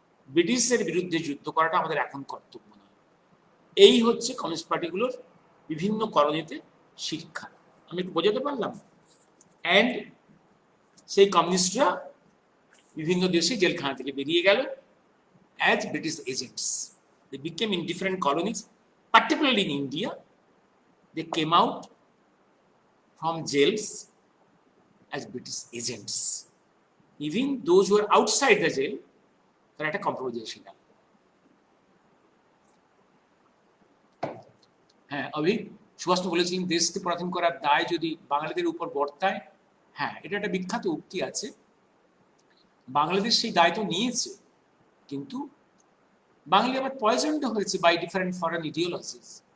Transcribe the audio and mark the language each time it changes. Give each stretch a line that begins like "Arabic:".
Bangla: ব্রিটিশের বিরুদ্ধে যুদ্ধ করাটা আমাদের এখন কর্তব্য নয়। এই হচ্ছে কমিউনিস্ট পার্টিগুলোর বিভিন্ন কলোনিতে শিক্ষা। আমি একটু বোঝাতে পারলাম? অ্যান্ড সেই কমিউনিস্টরা বিভিন্ন দেশে জেলখানা থেকে বেরিয়ে গেল as British agents.
English: They became in different colonies, particularly in India. They came out from jails as British agents. Even those who are outside the jail, তারা একটা কম্প্রোমাইজে গেল।
Bangla: হ্যাঁ, অভি সুভাষ বলেছিলেন দেশকে পরাধীন করার দায় যদি বাঙালিদের উপর বর্তায়। হ্যাঁ, এটা একটা বিখ্যাত উক্তি আছে। বাংলাদেশ সেই দায় তো নিয়েছে, কিন্তু বাঙালি আবার পয়জনড হয়েছে বাই ডিফারেন্ট ফরেন ইডিওলজিস।